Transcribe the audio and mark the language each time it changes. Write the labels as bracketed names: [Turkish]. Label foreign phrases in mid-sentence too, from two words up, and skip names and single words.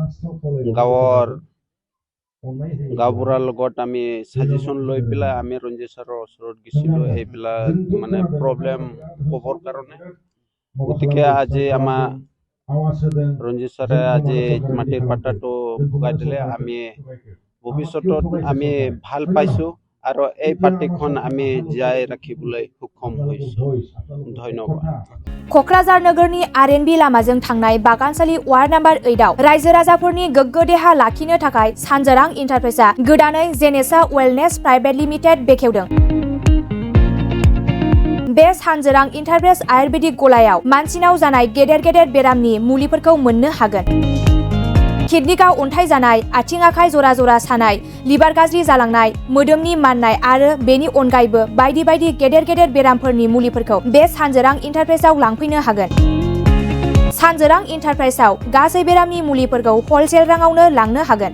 [Assamese] গাঁওবুঢ়াৰ লগত আমি সাজেশন লৈ পেলাই আমি ৰঞ্জিত ছাৰৰ ওচৰত গৈছিলোঁ এইবিলাক মানে প্ৰব্লেম ক'বৰ কাৰণে গতিকে আজি আমাৰ ৰঞ্জিত ছাৰে আজি মাটিৰ পাট্টাটো ভগাই দিলে আমি ভৱিষ্যতত আমি ভাল পাইছোঁ আৰু এই পাৰ্টিখন আমি জীয়াই ৰাখিবলৈ সক্ষম হৈছোঁ ধন্যবাদ [Bodo] क'क्राझार नोगोरनि आरएनबी लामाजों थांनाय बागानसालि वार्ड नम्बर 8 आव रायजो राजाफोरनि गोग्गो देहा लाखिनो थाखाय सानजारां इन्टारप्राइजआ गोदानै जेनेसा वेलनेस [English] private limited [Bodo] बेखेवदों बे सानजारां इन्टारप्राइज आयुर्वेदिक गलायाव मानसिनाव जानाय गेदेर गेदेर बेरामनि मुलिफोरखौ मोननो हागोन किडनिकाव अन्थाइ जानाय आथिं आखाइ जरा जरा सानाय लिभार गाज्रि जालांनाय मोदोमनि माननाय आरो बेनि अनगायैबो बायदि बायदि गेदेर गेदेर बेरामफोरनि मुलिफोरखौ बे सानजारां इन्टारप्राइजआव लांफैनो हागोन सानजोरां इन्टारप्राइजआव गासै बेरामनि मुलिफोरखौ हलसेल राङावनो लांनो हागोन।